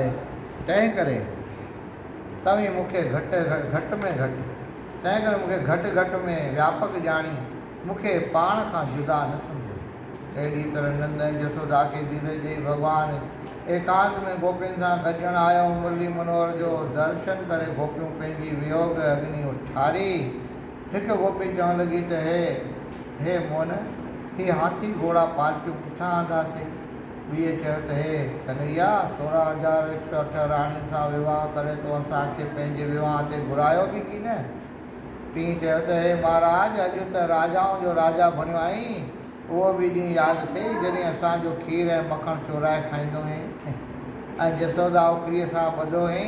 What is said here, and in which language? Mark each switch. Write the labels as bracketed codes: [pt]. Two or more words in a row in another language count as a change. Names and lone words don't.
[sd] तंहिं करे तव्हीं मूंखे घटि में व्यापक ॼाणी मूंखे पाण खां जुदा न सम्झो। अहिड़ी तरह नंद ऐं जसोदा खे धीरज ॾेई भॻवानु एकांत में गोपियुनि सां गॾिजण आयो। मुरली मनोहर जो दर्शन करे गोपियूं पंहिंजी वियोग अग्नि उठारी। हिकु गोपी चवणु लॻी त हे मोहन, ही हाथी घोड़ा पालकियूं किथां आंदा थिए? ॿीअ चयो त हे कन्हैया, 16,108 राणियुनि सां विवाह करे तो असांखे पंहिंजे विवाह ते घुरायो बि की न? टीं चयो त हे महाराज, अॼु त राजाउनि जो राजा बणियो आहीं, उहो बि ॾींहुं यादि थिए जॾहिं असांजो खीर ऐं मखण चोराए खाईंदो हुई ऐं जसोदा उखरीअ सां ॿधो हुई।